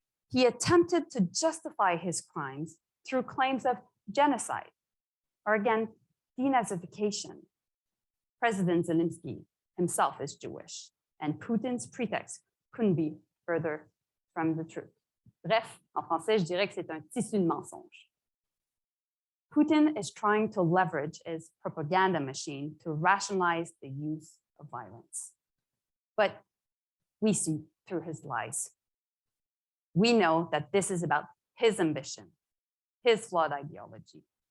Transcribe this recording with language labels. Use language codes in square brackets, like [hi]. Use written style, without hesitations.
[en] He attempted to justify his crimes through claims of genocide, or again, denazification. President Zelensky himself is Jewish, and Putin's pretext couldn't be further from the truth. [fr] Bref, en français, je dirais que c'est un tissu de mensonges. [en] Putin is trying to leverage his propaganda machine to rationalize the use of violence. But we see through his lies. We know that this is about his ambition, his flawed ideology.